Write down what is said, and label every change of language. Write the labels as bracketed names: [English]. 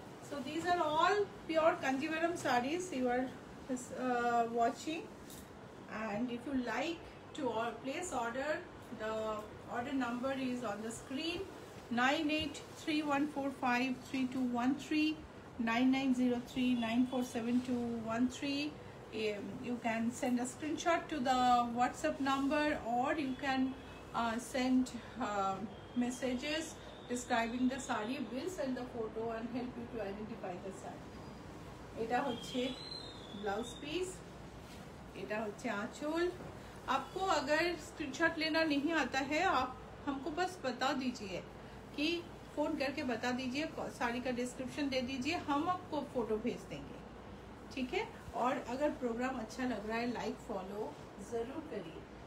[English] So these are all pure Kanjivaram sarees you are watching, and if you like to place order, the order number is on the screen 9831453213, 9903947213. You can send a screenshot to the WhatsApp number, or you can send messages describing the saree. We'll send the photo and help you to identify the saree. [Bangla] এটা হচ্ছে blouse piece, এটা হচ্ছে आंचल। [Hindi] आपको अगर screenshot लेना नहीं आता है, आप हमको बस बता दीजिए कि फ़ोन करके बता दीजिए, साड़ी का डिस्क्रिप्शन दे दीजिए, हम आपको फ़ोटो भेज देंगे, ठीक है। और अगर प्रोग्राम अच्छा लग रहा है लाइक फॉलो ज़रूर करिए।